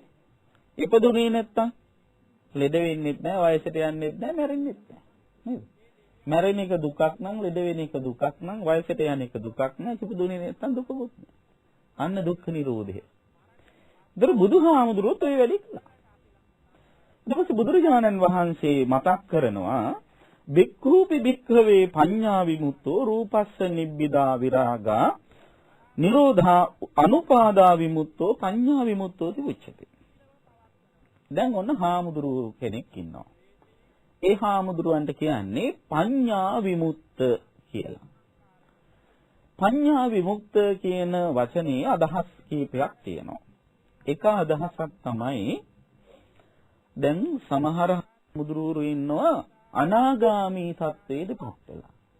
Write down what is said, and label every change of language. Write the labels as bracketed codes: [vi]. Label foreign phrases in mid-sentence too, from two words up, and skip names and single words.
[si] ඉපදුනේ නැත්නම් ලෙඩ වෙන්නෙත් නැහැ, වයසට යන්නෙත් නැහැ, මැරෙන්නෙත් නැහැ. නේද? මැරෙන එක දුකක් නම්, ලෙඩ වෙන එක දුකක් නම්, වයසට යන එක දුකක් නෑ, ඉපදුනේ නැත්නම් දුකකුත් නෑ. අන්න දුක්ඛ නිරෝධය. දර බුදුහාමුදුරුවෝත් ඔය වැඩි කළා. ඊට බුදුරජාණන් වහන්සේ මතක් කරනවා [pi] බික්ඛූපි බික්ඛවේ පඤ්ඤා විමුක්තෝ රූපස්ස නිබ්බිදා විරාගා නිරෝධා අනුපාදා විමුක්තෝ පඤ්ඤා විමුක්තෝ තිබුච්චති. [si] දැන් ඔන්න හාමුදුරුවෝ කෙනෙක් ඉන්නවා. ඒ හාමුදුරුවන්ට කියන්නේ [pi] පඤ්ඤා විමුක්ත [si] කියලා. [pi] පඤ්ඤා විමුක්ත [si] කියන වචනේ අදහස් කීපයක් තියෙනවා. එක අදහසක් තමයි දැන් සමහර හාමුදුරුවෝ ඉන්නවා අනාගාමී තත්වයටපත් වෙලා.